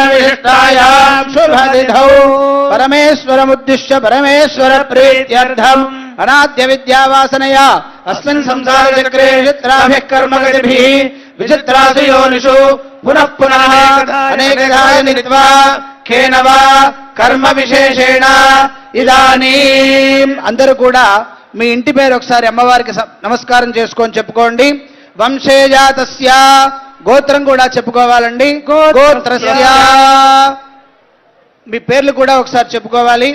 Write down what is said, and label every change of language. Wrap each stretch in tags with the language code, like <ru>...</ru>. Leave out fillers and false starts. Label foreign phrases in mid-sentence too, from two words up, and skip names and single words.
<sa>विशिष्टायां शुभ तिथौ परमेश्वरमुद्दिश्य परमेश्वर प्रीत्यर्थम् अनाद्य विद्यावासनया अस्मिन् संसार चक्रे विचित्राभिः कर्मगतिभिः विचित्रासु योनिषु पुनः पुनः अनेकधा नित्वा खेन वा కర్మ విశేషేణ ఇదానీం</sa> <te>అందరూ కూడా మీ ఇంటి పేరు ఒకసారి అమ్మవారికి నమస్కారం చేసుకొని చెప్పుకోండి. వంశేజాతస్య గోత్రం కూడా చెప్పుకోవాలండి. గోత్రస్య మీ పేర్లు కూడా ఒకసారి చెప్పుకోవాలి.</te>